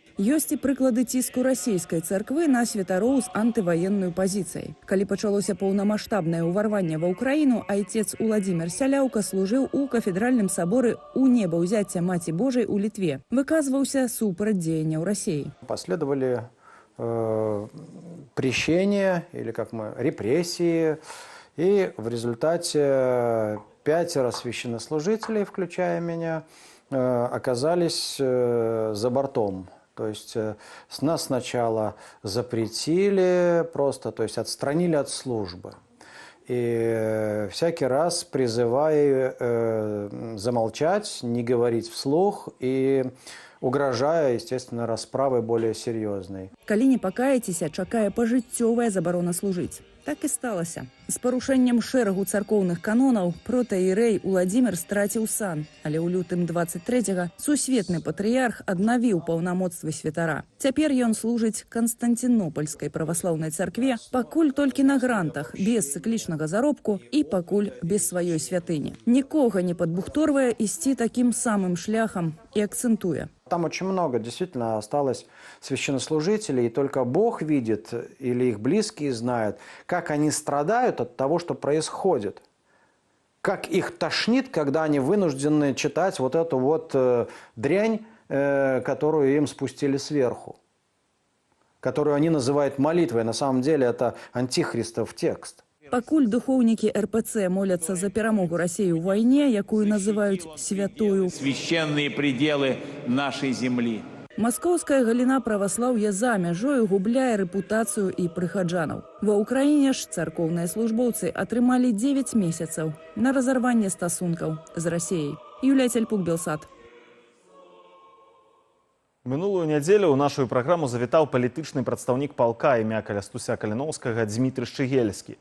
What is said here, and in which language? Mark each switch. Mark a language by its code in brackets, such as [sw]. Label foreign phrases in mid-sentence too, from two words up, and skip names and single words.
[be] Ёсць і прыклады ціску расійскай царквы на святароў з антываеннай пазіцыяй. Калі пачалося паўнамаштабнае ўварванне ва ўкраіну, айцец Уладзімір Сяляўка служыў у кафедральным соборы у небаўзяцця Маці Божай у Літве. Выказваўся супраць дзеянняў Расіі. [ru] Последовали прещения или репрессии, и в результате 5 священнослужителей, включая меня, оказались за бортом. То есть нас сначала запретили просто, то есть отстранили от службы. И всякий раз призывая замолчать, не говорить вслух и угрожая, естественно, расправой более серьезной. [be] Калі не пакаецеся, чакае пажыццёвая забарона служыць. Так і сталася. З парушэннем шэрагу царкоўных канонаў протаірэй Уладзімір страціў сан, але ў лютым 23-го сусветны патрыярх аднавіў паўнамоцтвы святара. Цяпер ён служыць Канстантинопольскай праваслаўнай царкве, пакуль толькі на грантах, без цыклічнага заробку і пакуль без сваёй святыні. Нікога не падбухторвае ісці такім самым шляхам і акцэнтуе. [ru] Там очень много действительно осталось священнослужителей, и только Бог видит или их близкие знают, как они страдают от того, что происходит. Как их тошнит, когда они вынуждены читать вот эту вот дрянь, которую им спустили сверху. Которую они называют молитвой. На самом деле это антихристов текст. [be] Пакуль духоўнікі РПЦ моляцца за перамогу Расіі ў вайне, якую называюць святою. [ru] Священные пределы нашей земли. [be] Маскоўская галіна праваслаўя за мяжою губляе рэпутацыю і прыхаджанаў. Ва ўкраіне ж царкоўныя службоўцы атрымалі 9 месяцаў на разарванне стасункаў з Расіяй. Юлія Цельпук, Белсат. Мінулую нядзелю ў нашу праграму завітаў палітычны прадстаўнік палка імя Калястуся Каліноўскага Дзмітрый Шчыгельскі.